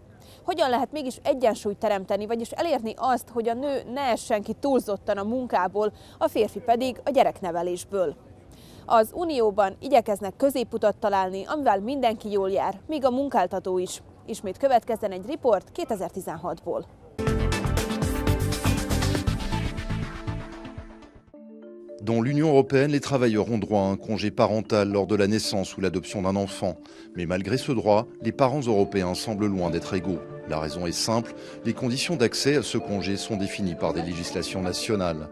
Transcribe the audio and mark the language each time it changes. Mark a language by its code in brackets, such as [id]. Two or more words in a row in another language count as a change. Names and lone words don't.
[hu] Hogyan lehet mégis egyensúlyt teremteni, vagyis elérni azt, hogy a nő ne essen ki túlzottan a munkából, a férfi pedig a gyereknevelésből? Az Unióban igyekeznek középutat találni, amivel mindenki jól jár, míg a munkáltató is. Ismét következzen egy riport 2016-ból. [fr] Dans l'Union européenne, les travailleurs ont droit à un congé parental lors de la naissance ou l'adoption d'un enfant. Mais malgré ce droit, les parents européens semblent loin d'être égaux. La raison est simple, les conditions d'accès à ce congé sont définies par des législations nationales.